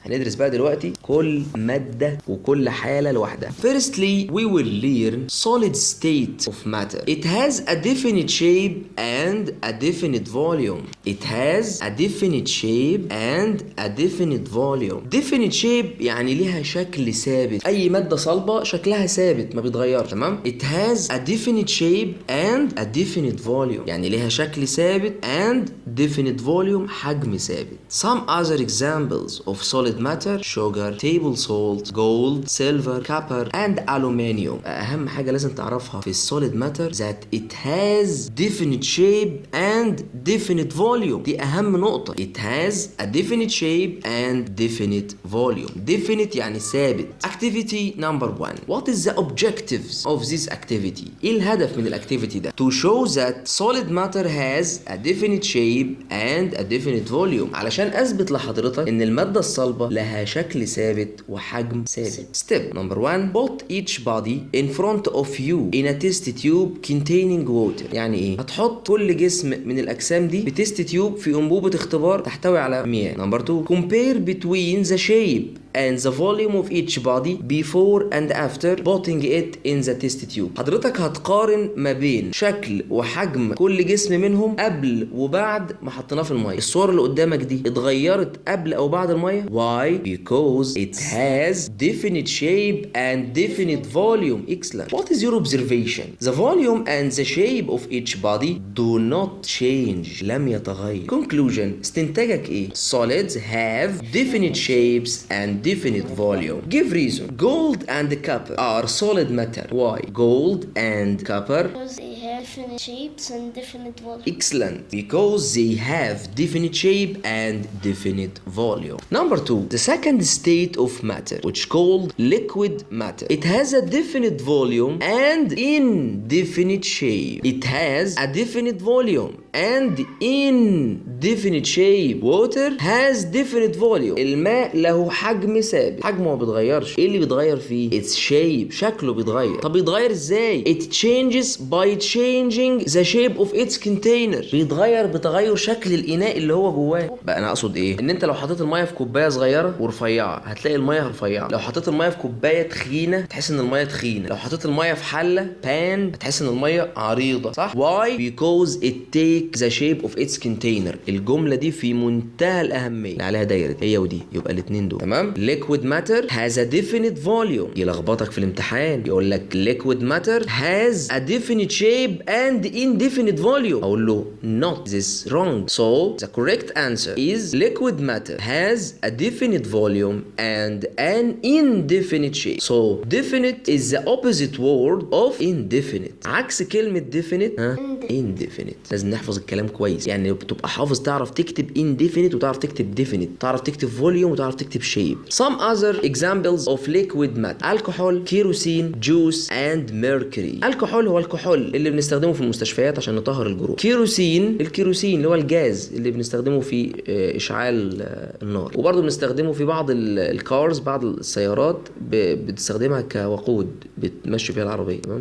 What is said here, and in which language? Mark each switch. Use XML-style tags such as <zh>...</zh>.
<ar>هندرس بقى دلوقتي كل مادة وكل حالة لوحدها.</ar> <en>Firstly, we will learn solid state of matter. It has a definite shape and a definite volume. It has a definite shape and a definite volume. Definite shape</en> <ar>يعني ليها شكل ثابت. أي مادة صلبة شكلها ثابت ما بيتغيرش، تمام؟</ar> <en>It has a definite shape and a definite volume</en> <ar>يعني ليها شكل ثابت</ar> <en>and definite volume</en> <ar>حجم ثابت.</ar> <en>Some other examples of solid matter: sugar, table salt, gold, silver, copper and aluminium.</en> <ar>أهم حاجة لازم تعرفها في السوليد ماتر</ar> <en>that it has definite shape and definite volume.</en> <ar>دي أهم نقطة.</ar> <en>It has a definite shape and definite volume.</en> <ar>Definite يعني ثابت.</ar> <en>Activity number 1. What is the objectives of this activity?</en> <ar>إيه الهدف من الأكتيفيتي ده؟</ar> <en>To show that solid matter has a definite shape and a definite volume.</en> <ar>علشان اثبت لحضرتك ان الماده الصلبه لها شكل ثابت وحجم ثابت.</ar> <en>Step number 1. Put each body in front of you in a test tube containing water.</en> <ar>يعني ايه؟ هتحط كل جسم من الاجسام دي في تيست تيوب في انبوبه اختبار تحتوي على مياه.</ar> <en>Number 2. Compare between the shape and the volume of each body before and after putting it in the test tube.</en> <ar>حضرتك هتقارن ما بين شكل وحجم كل جسم منهم قبل وبعد ما حطيناه في الميه. الصور اللي قدامك دي اتغيرت قبل او بعد الميه؟</ar> <en>Why? Because it has definite shape and definite volume. Excellent. What is your observation? The volume and the shape of each body do not change.</en> <ar>لم يتغير.</ar> <en>Conclusion.</en> <ar>استنتاجك ايه؟</ar> <en>Solids have definite shapes and definite volume. Give reason. Gold and copper are solid matter. Why? Gold and copper because they have definite shapes and definite volume. Excellent. Because they have definite shape and definite volume. Number 2. The second state of matter, which called liquid matter. It has a definite volume and indefinite shape. It has a definite volume and indefinite shape. Water has definite volume.</en> <ar>الماء له حجم ثابت، حجمه ما بيتغيرش. ايه اللي بيتغير فيه؟</ar> <en>its shape،</en> <ar>شكله بيتغير. طب بيتغير ازاي؟</ar> <en>it changes by changing the shape of its container.</en> <ar>بيتغير بتغير شكل الاناء اللي هو جواه. بقى انا اقصد ايه؟ ان انت لو حطيت الميه في كوبايه صغيره ورفيعه هتلاقي الميه رفيعه. لو حطيت الميه في كوبايه تخينه تحس ان الميه تخينه. لو حطيت الميه في حله بان هتحس ان الميه عريضه، صح؟</ar> <en>why? because it takes the shape of its container.</en> <ar>الجمله دي في منتهى الاهميه اللي عليها دايره هي ودي، يبقى الاثنين دول تمام.</ar> <en>liquid matter has a definite volume.</en> <ar>يلخبطك في الامتحان يقول لك</ar> <en>liquid matter has a definite shape and indefinite volume.</en> <ar>أقول له</ar> <en>not this wrong. So the correct answer is liquid matter has a definite volume and an indefinite shape. So definite is the opposite word of indefinite.</en> <ar>عكس كلمة definite indefinite. لازم نحفظ الكلام كويس، يعني بتبقى حافظ تعرف تكتب indefinite وتعرف تكتب definite، تعرف تكتب volume وتعرف تكتب shape.</ar> <en>Some other examples of liquid matter: alcohol, kerosene, juice and mercury.</en> <ar>الكحول هو الكحول اللي بنستخدمه في المستشفيات عشان نطهر الجروح. كيروسين، الكيروسين اللي هو الجاز اللي بنستخدمه في اشعال النار، وبرضه بنستخدمه في بعض الكارز، بعض السيارات بتستخدمها كوقود بتمشي فيها العربيه. تمام.</ar>